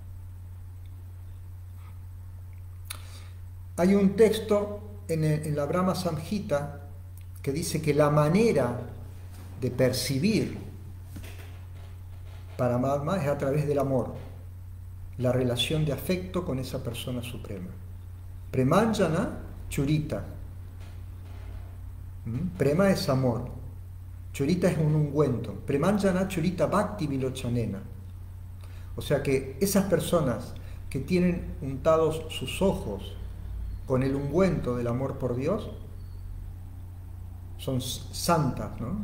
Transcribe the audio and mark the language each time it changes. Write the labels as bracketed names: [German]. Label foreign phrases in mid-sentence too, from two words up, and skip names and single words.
[Spanish] Hay un texto en la Brahma Samhita que dice que la manera de percibir Paramatma es a través del amor, la relación de afecto con esa persona suprema. [Sanskrit] Premanjana Churita. [Spanish] Prema es amor, Churita es un ungüento. [Sanskrit] Premanjana Churita Bhakti Vilochanena. [Spanish] O sea que esas personas que tienen untados sus ojos con el ungüento del amor por Dios son santas, ¿no?